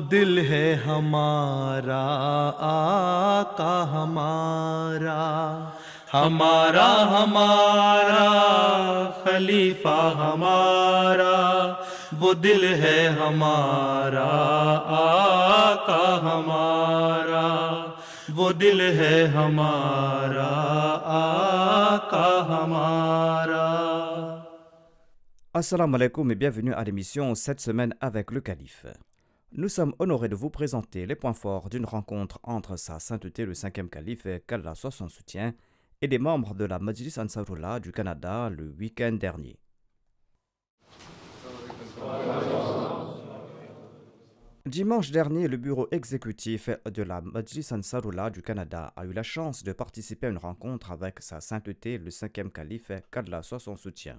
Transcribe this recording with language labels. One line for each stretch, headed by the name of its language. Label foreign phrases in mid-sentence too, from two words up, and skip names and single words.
Urdu: دل ہے ہمارا آقا ہمارا، ہمارا ہمارا خلیفہ ہمارا، وہ دل ہے ہمارا آقا ہمارا، وہ دل ہے ہمارا آقا ہمارا۔
Arabic: السلام عليكم
French: et bienvenue à l'émission cette semaine avec le calife. Nous sommes honorés de vous présenter les points forts d'une rencontre entre sa sainteté le 5e calife, qu'Allah soit son soutien, et des membres de la Majlis Ansarullah du Canada le week-end dernier. Dimanche dernier, le bureau exécutif de la Majlis Ansarullah du Canada a eu la chance de participer à une rencontre avec sa sainteté le 5e calife, qu'Allah soit son soutien.